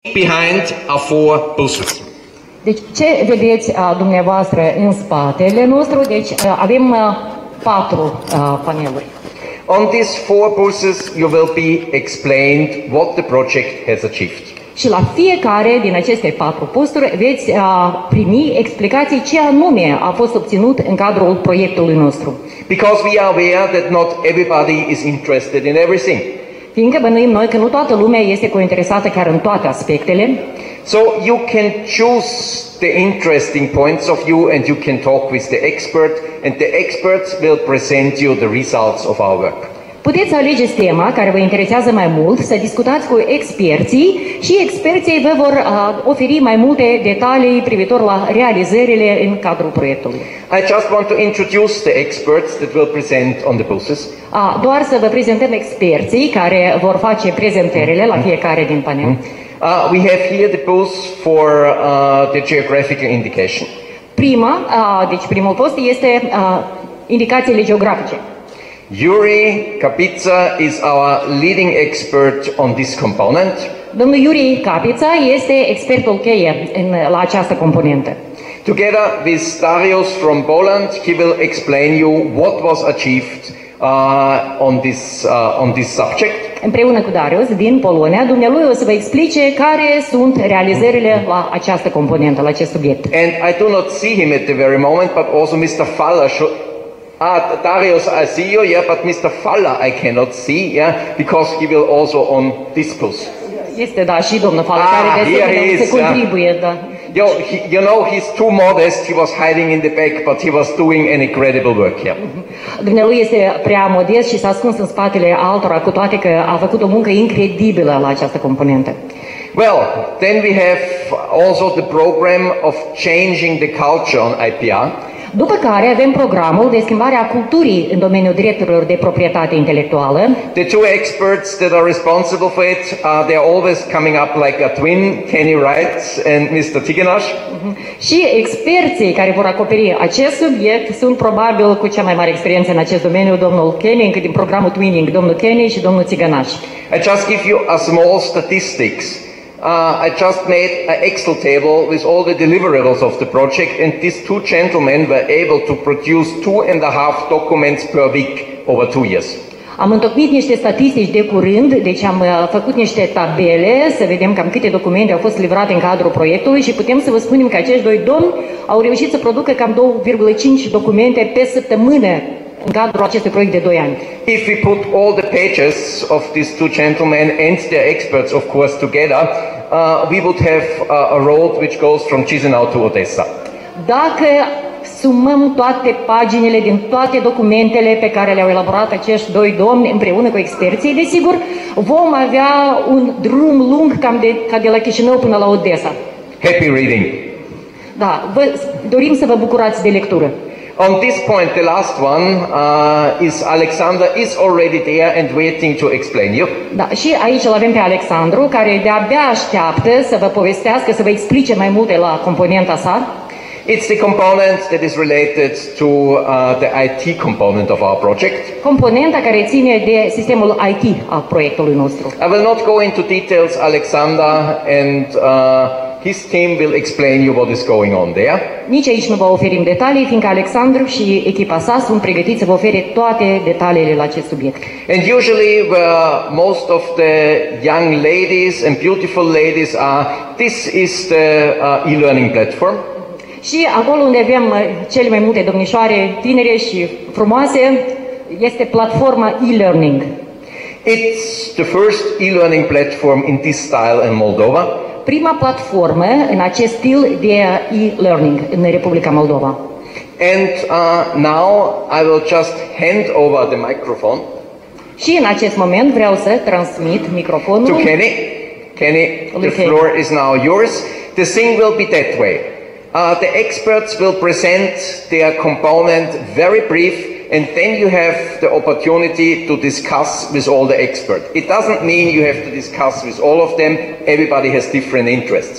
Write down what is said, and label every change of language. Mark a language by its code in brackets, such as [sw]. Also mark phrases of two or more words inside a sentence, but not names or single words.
[en] Behind are 4 buses. [ro] Deci ce vedeți dumneavoastră în spatele nostru? Deci avem 4 paneluri. [en] On these 4 buses you will be explained what the project has achieved. [ro] Și la fiecare din aceste 4 posturi veți primi explicații ce anume a fost obținut în cadrul proiectului nostru. [en] Because we are aware that not everybody is interested in everything. [ro] Fiindcă bănuim noi că nu toată lumea este cointeresată chiar în toate aspectele. [en] So you can choose the interesting points of view and you can talk with the expert and the experts will present you the results of our work. [ro] Puteți alegeți tema care vă interesează mai mult, să discutați cu experții și experții vă vor oferi mai multe detalii privitor la realizările în cadrul proiectului. [en] I just want to introduce the experts that will present on the buses. [ro] Doar să vă prezentăm experții care vor face prezentările la fiecare din panel. [en] We have here the booth for the geographical indication. [ro] Deci primul post este indicațiile geografice. [en] Yuri Kapica is our leading expert on this component. [ro] Domnul Yuri Kapica este expertul cheie la această componentă. [en] Together with Darius from Poland, he will explain you what was achieved on this subject. [ro] Împreună cu Darius din Polonia, dumnealui o să vă explice care sunt realizările la această componentă, la acest subiect. [en] And I do not see him at the very moment, but also Mr. Faller should. Darius, I see you, yeah, but Mr. Faller I cannot see, yeah, because he will also on this bus. [ro] Este, da, și domnul Faller, care de asemenea se contribuie, da. [en] You know, he's too modest, he was hiding in the back, but he was doing an incredible work here. [ro] Dumnealui este prea modest și s-a ascuns în spatele altora, cu toate că a făcut o muncă incredibilă la această componentă. [en] Well, then we have also the program of changing the culture on IPR. [ro] După care avem programul de schimbare a culturii în domeniul drepturilor de proprietate intelectuală. [en] The 2 experts that are responsible for it, they are always coming up like a twin, Kenny Wright and Mr. Tiganash. [ro] Și experții care vor acoperi acest subiect sunt probabil cu cea mai mare experiență în acest domeniu, domnul Kenny, încă din programul Twinning, domnul Kenny și domnul Tiganash. [en] I just give you a small statistics. I just made an Excel table with all the deliverables of the project, and these 2 gentlemen were able to produce 2.5 documents per week over 2 years. [ro] Am întocmit niște statistici de curând, deci am făcut niște tabele să vedem cam câte documente au fost livrate în cadrul proiectului și putem să vă spunem că acești 2 domni au reușit să producă cam 2,5 documente pe săptămână în cadrul acestui proiect de 2 ani. [en] If we put all the pages of these 2 gentlemen and their experts, of course, together, we would have a road which goes from Chisinau to Odessa. [ro] Dacă sumăm toate paginile din toate documentele pe care le-au elaborat acești 2 domni împreună cu experții, desigur, vom avea un drum lung cam ca de la Chișinău până la Odessa. [en] Happy reading. [ro] Da, dorim să vă bucurați de lectură. [en] On this point, the last one Alexander is already there and waiting to explain you. [ro] Da, și aici îl avem pe Alexandru, care de-abia așteaptă să vă povestească, să vă explice mai multe la componenta sa. [en] It's the component that is related to the IT component of our project. [ro] Componenta care ține de sistemul IT al proiectului nostru. [en] I will not go into details, Alexander and his team will explain you what is going on there. [ro] Nici aici nu vă oferim detalii, fiindcă Alexandru și echipa sa sunt pregătiți să vă ofere toate detaliile la acest subiect. [en] And usually where most of the young ladies and beautiful ladies are, this is the e-learning platform. [ro] Și acolo unde avem cele mai multe domnișoare tinere și frumoase, este platforma e-learning. [en] It's the first e-learning platform in this style in Moldova. [ro] Prima platformă în acest stil de e-learning în Republica Moldova. [en] And now I will just hand over the microphone. [ro] Și în acest moment vreau să transmit microfonul [en] to Kenny. Kenny, the floor is now yours. The thing will be that way. The experts will present their component very brief, and then you have the opportunity to discuss with all the experts. It doesn't mean you have to discuss with all of them. Everybody has different interests.